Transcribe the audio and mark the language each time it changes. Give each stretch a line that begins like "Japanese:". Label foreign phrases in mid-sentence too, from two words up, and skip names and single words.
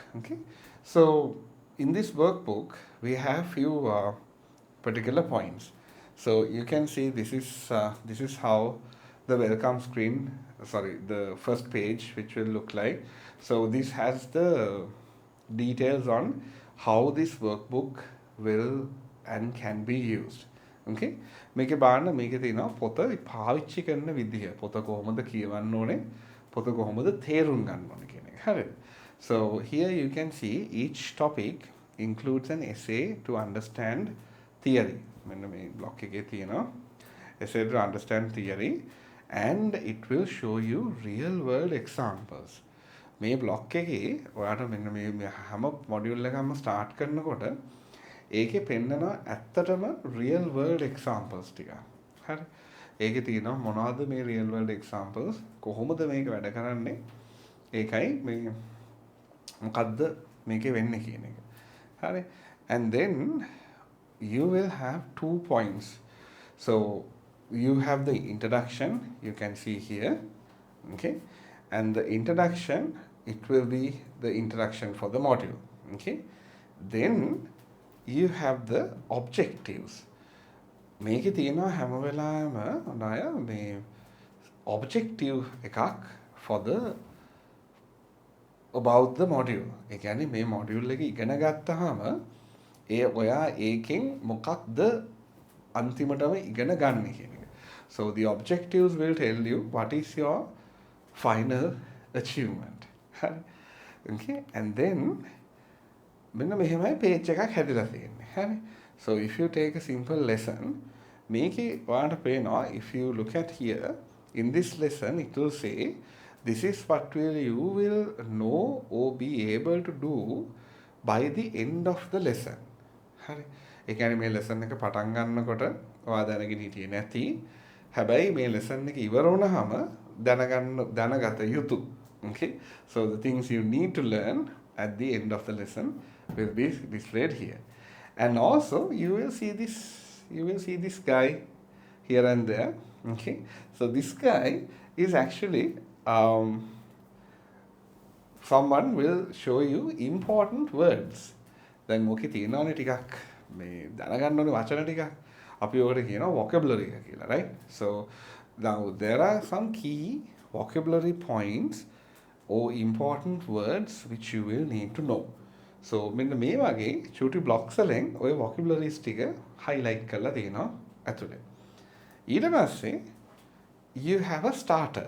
English: Okay, so in this workbook we have few particular points. So you can see this is how the welcome screen, the first page, which will look like. So this has the details on how this workbook will and can be used.
Sinhala: Okay, මේකේ බලන්න මේකේ තියෙනවා පොත පාවිච්චි කරන විදිහ, පොත කොහොමද කියවන්න ඕනේ, පොත කොහොමද තේරුම් ගන්න ඕනේ කියන එක. හරිද?
English: So here you can see each topic includes an essay to understand theory.
Sinhala: මෙන්න මේ block එකේ තියෙනවා
English: essay to understand theory, and it will show you real world examples.
Sinhala: මේ බ්ලොක් එකේ ඔයාට මෙන්න මේ හැම මොඩියුල් එකක්ම ස්ටාර්ට් කරනකොට ඒකේ පෙන්නනවා ඇත්තටම
English: real world examples
Sinhala: ටික. හරි. ඒකේ තියෙනවා මොනවද මේ
English: real world examples,
Sinhala: කොහොමද මේක වැඩ කරන්නේ, ඒකයි මේ මොකද්ද මේකේ වෙන්නේ කියන එක. හරි.
English: And then you will have 2 points. So you have the introduction, you can see here, okay, and the introduction, it will be the introduction for the module, okay. Then you have the objectives.
Sinhala: මේකේ තියෙනවා හැම වෙලාවෙම ණය මේ objective එකක්
English: for the about the module.
Sinhala: ඒ කියන්නේ මේ module එක ඉගෙන ගත්තාම ඔයා ඒකෙන් මොකක්ද අන්තිමටම ඉගෙන ගන්න කියන එක.
English: So the objectives will tell you what is your final achievement. Okay, and then
Sinhala: මෙන්න මෙහෙමයි page එකක් හැදලා තියෙන්නේ. හරි.
English: So if you take a simple lesson,
Sinhala: මේකේ ඔයාලට පේනවා,
English: if you look at here in this lesson it will say this is what you will know or be able to do by the end of the lesson.
Sinhala: හරි. ඒ කියන්නේ මේ lesson එක පටන් ගන්නකොට ඔයා දැනගෙන හිටියේ නැති, හැබැයි මේ lesson එක ඉවර වුණාම දැනගත යුතු.
English: Okay? So the things you need to learn at the end of the lesson will be displayed here. And also you will see this guy here and there. Okay? So this guy is actually someone will show you important words.
Sinhala: දැන් මොකේ තියෙනවනේ ටිකක් මේ දැනගන්න ඕනේ වචන ටිකක්. අපි ඔකට කියනවා vocabulary එක කියලා,
English: right? So now there are some key vocabulary points or important words which you will need to know.
Sinhala: So මෙන්න මේ වගේ චූටි blocks වලින් ඔය vocabularies ටික highlight කරලා තියෙනවා ඇතුලේ. ඊට පස්සේ
English: you have a starter.